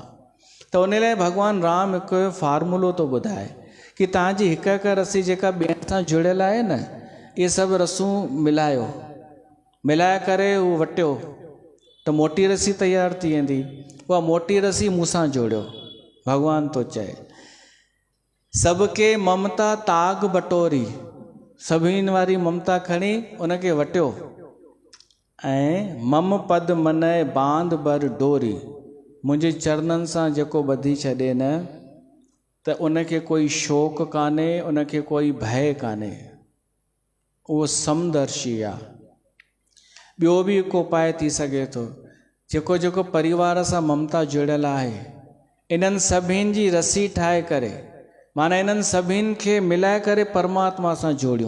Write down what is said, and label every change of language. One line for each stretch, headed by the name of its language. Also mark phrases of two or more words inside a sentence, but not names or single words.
Sindhi: त उन लाइ भॻवानु राम हिकु फार्मूलो थो ॿुधाए कि तव्हांजी हिकु हिकु रस्सी जेका ॿियनि सां जुड़ियल आहे न, इहे सभु रसूं मिलाए करे उहो वटियो त मोटी रस्सी तयारु थी वेंदी। उहा मोटी रस्सी मूंसां जोड़ियो, भॻवानु थो चए।
Awadhi: सबके ममता ताग बटोरी,
Sindhi: सभिनी वारी ममता खणी उनखे वटियो
Awadhi: ऐं मम पद मनय बांध बर डोरी,
Sindhi: मुंहिंजे चरणनि सां जेको ॿधी छॾे न त उनखे कोई शोक कान्हे, उनखे कोई भय कान्हे, उहो समदर्शी आहे। ॿियो बि हिकु उपाय थी सघे थो, जेको परिवार सां ममता जुड़ियल आहे, इन्हनि सभिनि जी रस्सी ठाहे करे, माना इन्हनि सभिनि खे मिलाए करे परमात्मा सां जोड़ियूं।